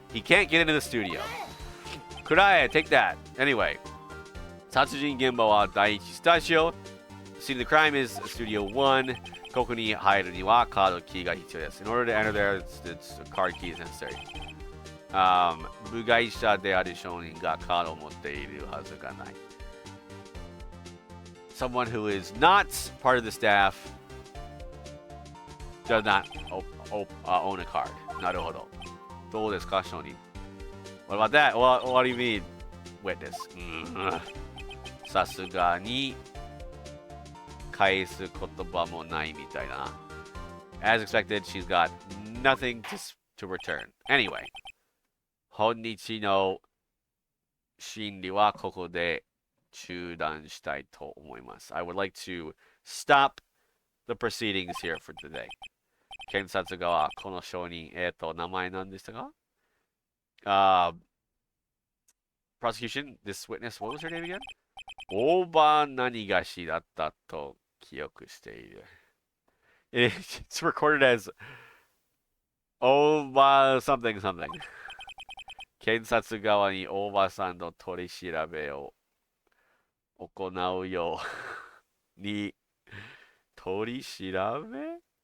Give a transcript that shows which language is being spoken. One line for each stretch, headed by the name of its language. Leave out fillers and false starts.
English: He can't get into the studio. Kuraya, take that. Anyway.
Japanese: 殺人現場は第一スタジオ.
English: Scene of the crime is Studio 1.
Japanese: ここに入るにはカードキーが必要です.
English: In order to enter there, it's a card key is necessary.
Japanese: 部外者である証人がカードを持っているはずがない.
English: Someone who is not part of the staff does not own a card.
Japanese: なるほど.どうですか、証人?
English: What about that? What do you mean, witness?
Japanese: さすがに返す言葉もないみたいな.
English: As expected, she's got nothing to return.
Japanese: Anyway, 本日の審理はここで中断したいと思います.
English: I would like to stop the proceedings here for today.
Japanese: 検察側、この証人、名前何でしたか?
English: Prosecution, this witness, what was her name again?
Japanese: 大場何がしだったと記憶している.
English: It's recorded as 大場 something something.
Japanese: 検察側に大場さんの取り調べを行うように取り調べ?